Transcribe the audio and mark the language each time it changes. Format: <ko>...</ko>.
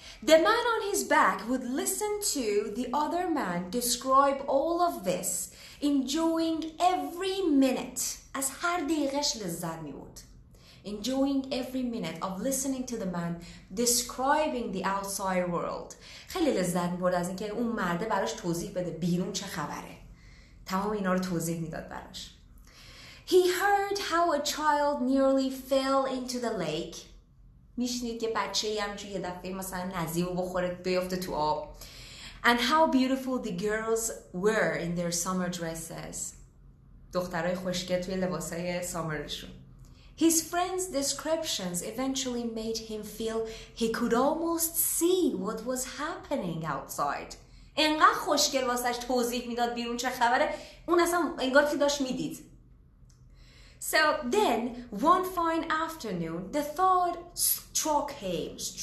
<en>The man on his back would listen to the other man describe all of this, enjoying every minute.</en> <fa>از هر دقیقش لذت می‌برد.</fa> <en>Enjoying every minute of listening to the man describing the outside world.</en> <fa>خیلی لذت می‌برد از اینکه اون مرده براش توضیح بده بیرون چه خبره. تمام اینا رو توضیح میداد براش.</fa> <en>He heard how a child nearly fell into the lake.</en> <fa>میشنید که بچه‌ای همینجوری یه دفعه مثلا نزیه و بخوره بیفته تو آب.</fa> <en>And how beautiful the girls were in their summer dresses.</en> <fa>دخترای خوشگل توی لباسای سامرشون.</fa> <en>His friends' descriptions eventually made him feel he could almost see what was happening outside.</en> <fa>انقدر خوشگل واسش توضیح میداد بیرون چه خبره، اون اصلا انگار که داشت میدید.</fa> <en>So then, one fine afternoon, the thought struck him.</en>